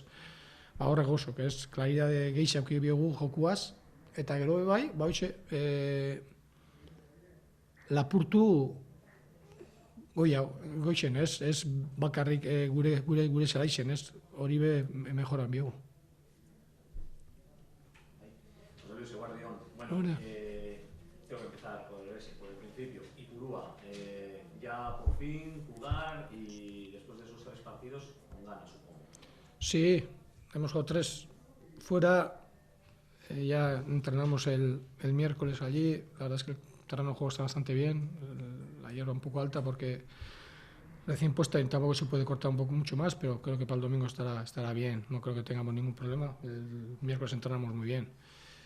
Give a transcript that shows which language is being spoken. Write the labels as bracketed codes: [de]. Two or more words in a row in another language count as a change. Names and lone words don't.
[eu] Horrek gauzok, ez? Klaridade gehiago eukibiogu jokuaz, eta gero bai, lapurtu goixen, ez? Ez bakarrik gure zelaixen, ez? Hori be mejoran biogu. [es] José Luis Guardión, bueno, tengo que empezar por el principio. Ipurúa, ya por fin jugar y después de esos 3 partidos con ganas, supongo. Sí, hemos jugado 3 fuera, ya entrenamos el miércoles allí, la verdad es que el terreno de juego está bastante bien, la hierba un poco alta porque recién puesta y tampoco se puede cortar mucho más, pero creo que para el domingo estará bien, no creo que tengamos ningún problema, el miércoles entrenamos muy bien.